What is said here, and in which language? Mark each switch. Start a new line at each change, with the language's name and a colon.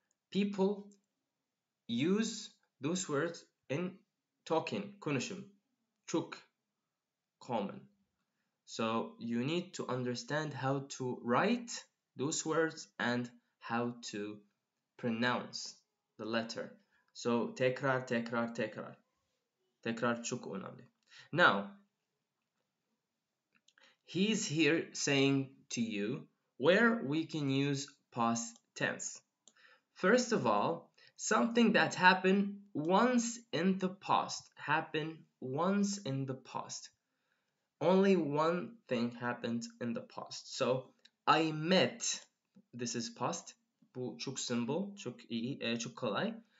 English: People use those words in talking,
Turkish: konuşum, çok
English: common. So you need to understand how to write those words and how to pronounce the letter. So
Turkish: tekrar, tekrar, tekrar. Tekrar çok önemli.
English: Now, he's here saying to you where we can use past tense. First of all, something that happened once in the past. Happened once in the past. Only one thing happened in the past. So, I met. This is past.
Turkish: Bu çok
English: simple,
Turkish: çok iyi, çok kolay.